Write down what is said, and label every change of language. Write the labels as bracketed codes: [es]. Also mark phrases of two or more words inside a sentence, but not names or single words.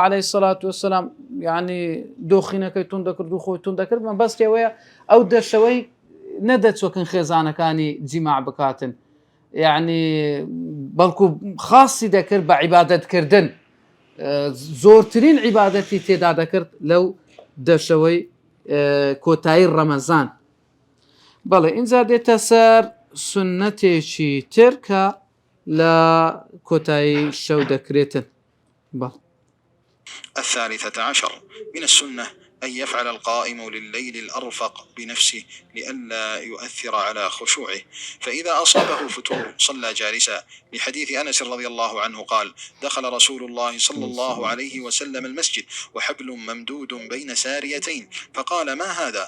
[ar] عەلەیهی سەڵات وەسەلام [ckb] یعنی دۆخینەکەی تون دەکرد و خۆی تون دەکرد مەبەستی ئەوەیە ئەو دەشەوەی نەدەچۆکن خێزانەکانی جیماع بکاتن یعنی بەڵکو خاصی دەکرد بە عیبادەتکردن زۆرترین عیبادەتی تێدا دەکرد لەو دەشەوەی کۆتایی ڕەمەزان بەڵێ ئینجا دێتە سەر سونەتێکی تر کە لە کۆتایی شەو دەکرێتن [ar] الثالثة عشر من السنة أن يفعل القائم لليل الأرفق بنفسه لئلا يؤثر على خشوعه، فإذا أصابه فتور صلى جالسا، لحديث أنس رضي الله عنه قال: دخل رسول الله صلى الله عليه وسلم المسجد وحبل ممدود بين ساريتين، فقال: ما هذا؟